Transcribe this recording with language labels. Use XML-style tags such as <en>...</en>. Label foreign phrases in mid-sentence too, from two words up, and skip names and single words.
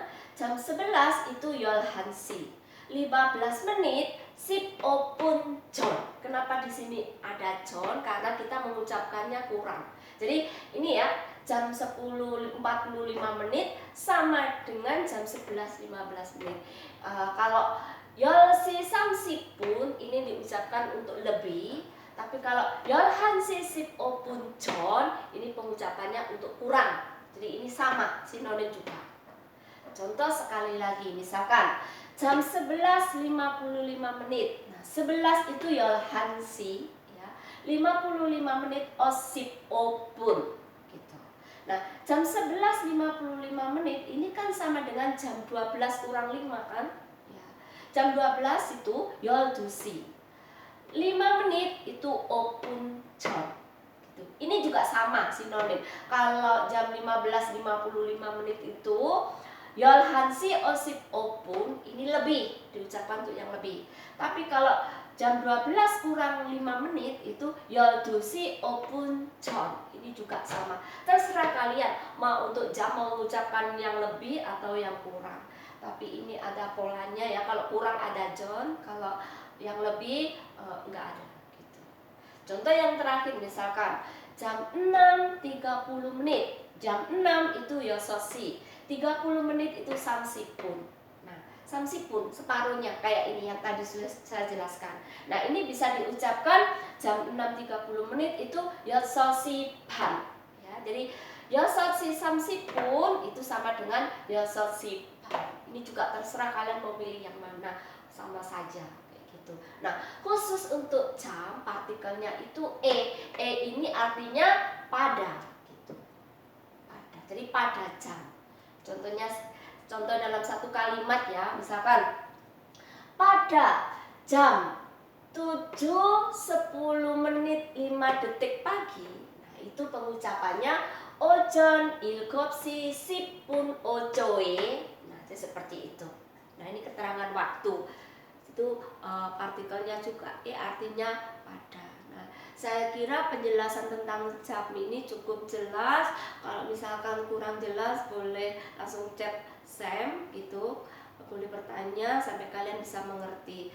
<id>Jam 11 itu 열한시. 15 menit</id> <ko>십 오분 전.</ko> <id>Kenapa di sini ada jon? Karena kita mengucapkannya kurang. Jadi ini ya, jam 10 45 menit sama dengan jam 11 15 menit. Kalau</id> <ko>열시 30분</ko> <id>ini diucapkan untuk lebih, tapi kalau</id> <ko>열한시 15분 전</ko> <id>ini pengucapannya untuk kurang. Jadi ini sama, sinonim juga. Contoh sekali lagi, misalkan jam 11 55 menit. Nah, 11 itu 열한시 ya. 55 menit</id> <ko>오십 오분</ko> <id>gitu. Nah, jam 11 55 menit ini kan sama dengan jam 12 kurang 5 kan? Ya. Jam 12 itu 열두시. 5 menit itu</id> <ko>오분 전.</ko> <id>gitu. Ini juga sama sinonim. Kalau jam 15.55 menit itu</id> <ko>열한시 55분</ko> <id>ini lebih diucapkan untuk yang lebih. Tapi kalau jam 12 kurang 5 menit itu</id> <ko>12시 5분 전.</ko> <id>Ini juga sama. Terserah kalian mau untuk jam mau mengucapkan yang lebih atau yang kurang. Tapi ini ada polanya ya. Kalau kurang ada 전, kalau yang lebih enggak ada gitu. Contoh yang terakhir misalkan jam 6.30 menit. Jam 6 itu 6시. 30 menit itu 30분. Nah, 30분 separuhnya kayak ini yang tadi sudah saya jelaskan. Nah, ini bisa diucapkan jam 6.30 menit itu</id> <ko>6시 반.</ko> <id>Ya, jadi</id> <ko>6시 30분</ko> <id>itu sama dengan</id> <ko>6시 반.</ko> <id>Ini juga terserah kalian mau pilih yang mana, sama saja kayak gitu. Nah, khusus untuk jam partikelnya itu e. E ini artinya pada gitu. Pada. Jadi pada jam. Contoh dalam satu kalimat ya, misalkan pada jam 7.10 menit 5 detik pagi. Nah, itu pengucapannya</id> <ko>오전 7시 10분 5초에.</ko> <id>Nah, itu seperti itu. Nah, ini keterangan waktu. Itu partikelnya juga artinya pada. Saya kira penjelasan tentang jam ini cukup jelas. Kalau misalkan kurang jelas boleh langsung chat Sam gitu, boleh bertanya sampai kalian bisa mengerti.</id>